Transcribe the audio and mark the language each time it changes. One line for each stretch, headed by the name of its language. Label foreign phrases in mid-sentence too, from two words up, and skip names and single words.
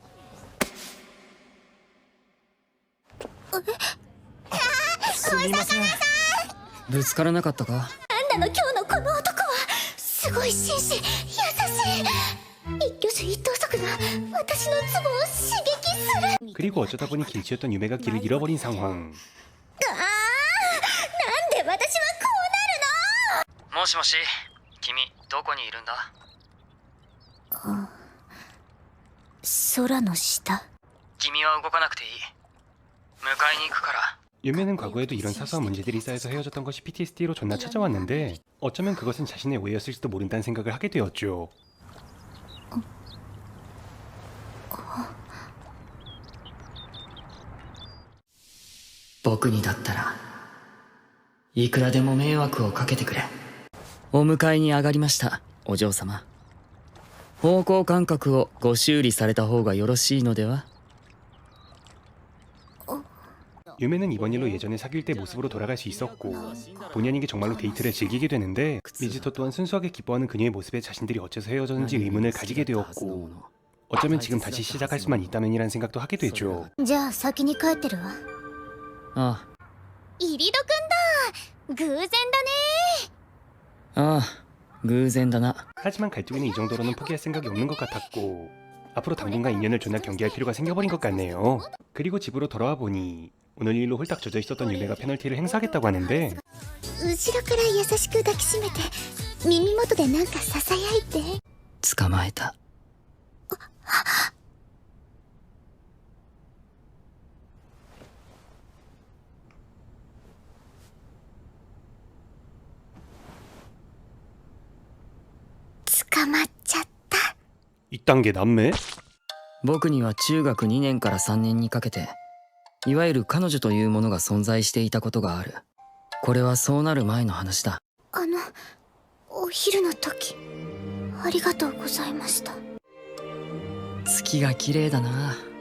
Japanese: すみません。ぶつからなかったか？なんなの今日のこの男は。すごい紳士、優しい。一挙手一投足が私のツボを刺激する。
Korean: 그리고 어쩌다 보니 길치였던 유메가 길을 잃어버린 상황.
Japanese: で私はこもしもし君どこにいるんだうなるの。空の下。君は動かなくていい迎えに行くから
Korean: 유메는 과거에도 이런 사소한 문제들이 쌓여서 헤어졌던 것이 PTSD로 존나 찾아왔는데 어쩌면 그것은 자신의 오해였을지도 모른다는 생각을 하게 되었죠.
Japanese: 僕にだったらいくらでも迷惑をかけてくれ。お迎えに上がりましたお嬢様。方向感覚をご修理された方がよろしいのでは。
Korean: 유메는 이번 일로 예전에 사귈 때 모습으로 돌아갈 수 있었고 본의 아니게 정말로 데이트를 즐기게 되는데 미즈토 또한 순수하게 기뻐하는 그녀의 모습에 자신들이 어째서 헤어졌는지 의문을 가지게 되었고 어쩌면 지금 다시 시작할 수만 있다면이란 생각도 하게 되죠.
Japanese: じゃあ先に帰ってるわ。あイリドくんだ。偶然だね。ああ偶然だな。
Korean: 하지만 갈두기는 이 정도로는 포기할 생각이 없는 것 같았고 앞으로 당분간 인연을 존나 경계할 필요가 생겨버린 것 같네요. 그리고 집으로 돌아와 보니 오늘 일로 홀딱 젖어 있었던 유메가 페널티를 행사하겠다고 하는데
Japanese: 後ろから優しく抱きしめて耳元でなんかささやいて。捕まえた。捕まっちゃった。
Korean: 이딴 게 남매?
Japanese: 僕には中学2年から3年にかけていわゆる彼女というものが存在していたことがある。これはそうなる前の話だ。お昼の時ありがとうございました。月が綺麗だな。